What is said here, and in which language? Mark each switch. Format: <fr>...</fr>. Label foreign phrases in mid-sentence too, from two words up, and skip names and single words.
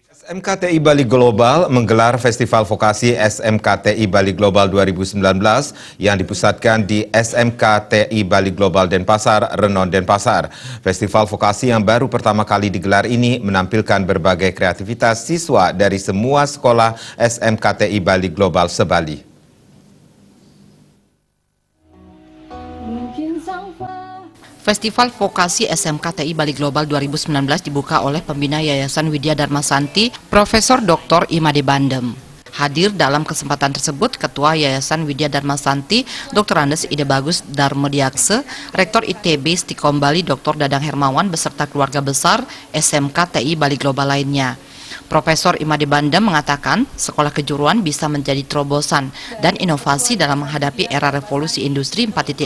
<id>SMKTI Bali Global menggelar Festival Vokasi SMKTI Bali Global 2019 yang dipusatkan di SMKTI Bali Global Denpasar, Renon Denpasar. Festival Vokasi yang baru pertama kali digelar ini menampilkan berbagai kreativitas siswa dari semua sekolah SMKTI Bali Global se-Bali. Festival Vokasi SMKTI Bali Global 2019 dibuka oleh pembina Yayasan Widya Dharma Santi, Profesor Dr. Imade Bandem. Hadir dalam kesempatan tersebut Ketua Yayasan Widya Dharma Santi, Dr. Andes Ide Bagus Darmodiakse, Rektor ITB Stikom Bali Dr. Dadang Hermawan beserta keluarga besar SMKTI Bali Global lainnya. Profesor Imade Bandem mengatakan sekolah kejuruan bisa menjadi terobosan dan inovasi dalam menghadapi era revolusi industri 4.0.</id>